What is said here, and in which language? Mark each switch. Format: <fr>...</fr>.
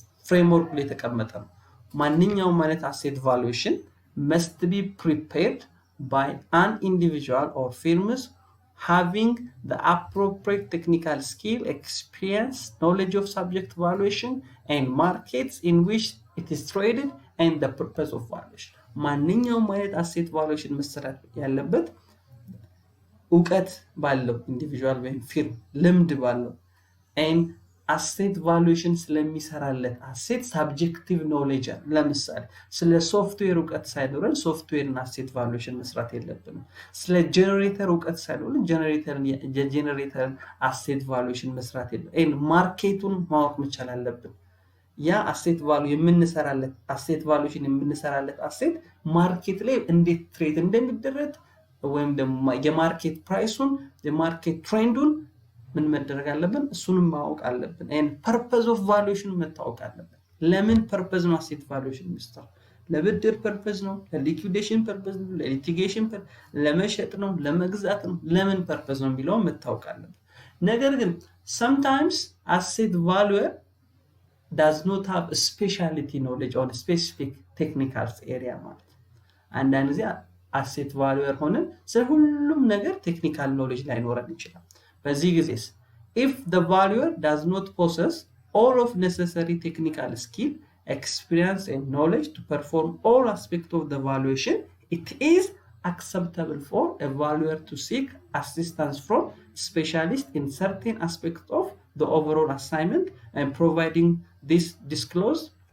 <en>framework</en> <am>ላይ ተቀመጠ ነው። ማንኛውም ማለት</am> <en>asset valuation must be prepared by an individual or firms having the appropriate technical skill, experience, knowledge of subject valuation and markets in which it is traded and the purpose of valuation.</en> <am>ማንኛውም ማለት asset valuation መሰራት ያለበት ዕውቀት ባለው ኢንዲቪጁዋል ወይም ፊርም ልምድ ባለው and asset valuation ስለሚሰራለት asset subjective knowledge ለምሳሌ ስለ ሶፍትዌር ዕውቀት ሳይኖረን ሶፍትዌርን asset valuation መስራት የለብንም። ስለ ጀነሬተር ዕውቀት ሳይኖረን ጀነሬተርን asset valuation መስራት የለብንም። ማርኬቱን ማወቅ መቻል አለብን። ያ asset value የምንሰራለት asset valuation የምንሰራለት asset ማርኬት ላይ እንዴት ትሬድ እንደሚደረግ ወይም ደግሞ የማርኬት ፕራይሱን የማርኬት ትሬንዱን ምን መደረግ አለብን? እሱንም ማወቅ አለብን።</am> <en>and purpose of valuation</en> <am>መታወቅ አለብን። ለምን purpose ነው asset valuation የሚሰራው? ለብድር purpose ነው፣ ለሊኩዊዴሽን purpose ነው፣ ለሊቲጌሽን ለመሸጥ ነው፣ ለመግዛት ነው፣ ለምን purpose ነው የሚለው መታወቅ አለብን። ነገር ግን</am> <en>sometimes asset valuer does not have a specialty knowledge on a specific technical area</en> <am>ማለት አንዳንድ ጊዜ asset valuer ሆነን ስለ ሁሉም ነገር technical knowledge ላይኖረን ይችላል በዚህ ጊዜስ</am> <en>if the valuer does not possess all of necessary technical skill experience and knowledge to perform all aspects of the valuation it is acceptable for a valuer to seek assistance from specialists in certain aspects of the overall assignment and providing this disclosed</en>